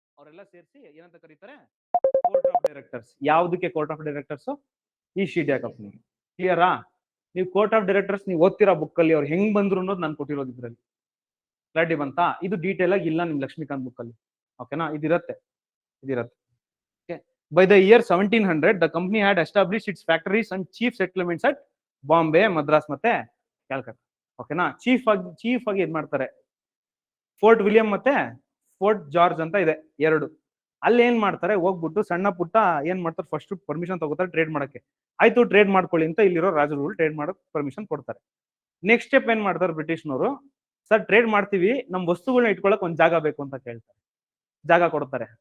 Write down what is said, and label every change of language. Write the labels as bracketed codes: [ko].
[kn] ಅವರೆಲ್ಲ ಸೇರಿಸಿ ಏನಂತ ಕರೀತಾರೆ? Court of directors. ಯಾವುದಕ್ಕೆ court of directors? East India company. ಕ್ಲಿಯರಾ? ನೀವು ಕೋರ್ಟ್ ಆಫ್ ಡೈರೆಕ್ಟರ್ಸ್ ನೀವು ಓದ್ತಿರೋ ಬುಕ್ ಅಲ್ಲಿ ಅವ್ರು ಹೆಂಗ್ ಬಂದ್ರು ಅನ್ನೋದು ನಾನು ಕೊಟ್ಟಿರೋದು ಇದ್ರಲ್ಲಿ. ಕ್ಲಾರಿಟಿ ಬಂತಾ? ಇದು ಡೀಟೇಲ್ ಆಗಿ ಇಲ್ಲ ನಿಮ್ ಲಕ್ಷ್ಮೀಕಾಂತ್ ಬುಕ್ ಅಲ್ಲಿ. ಓಕೆನಾ, ಇದಿರತ್ತೆ. [en] By the year 1700, the company had established its factories and chief settlements at Bombay, Madras ಮತ್ತೆ ಕ್ಯಾಲ್ಕಟಾ. [kn] ಓಕೆನಾ, ಚೀಫ್ ಆಗಿ ಇದ್ ಮಾಡ್ತಾರೆ. ಫೋರ್ಟ್ ವಿಲಿಯಂ ಮತ್ತೆ ಫೋರ್ಟ್ ಜಾರ್ಜ್ ಅಂತ ಇದೆ, ಎರಡು. ಅಲ್ಲಿ ಏನ್ ಮಾಡ್ತಾರೆ? ಹೋಗ್ಬಿಟ್ಟು ಸಣ್ಣ ಪುಟ್ಟ ಏನ್ ಮಾಡ್ತಾರೆ? ಫಸ್ಟ್ ಪರ್ಮಿಷನ್ ತಗೋತಾರೆ ಟ್ರೇಡ್ ಮಾಡಕ್ಕೆ. ಆಯ್ತು, ಟ್ರೇಡ್ ಮಾಡ್ಕೊಳ್ಳಿ ಅಂತ ಇಲ್ಲಿರೋ ರಾಜರುಗಳು ಟ್ರೇಡ್ ಮಾಡಕ್ ಪರ್ಮಿಷನ್ ಕೊಡ್ತಾರೆ. ನೆಕ್ಸ್ಟ್ ಸ್ಟೆಪ್ ಏನ್ ಮಾಡ್ತಾರೆ ಬ್ರಿಟಿಷ್ನವರು? ಸರ್, ಟ್ರೇಡ್ ಮಾಡ್ತೀವಿ, ನಮ್ ವಸ್ತುಗಳನ್ನ ಇಟ್ಕೊಳಕ್ ಒಂದ್ ಜಾಗ ಬೇಕು ಅಂತ ಕೇಳ್ತಾರೆ. ಜಾಗ ಕೊಡ್ತಾರೆ.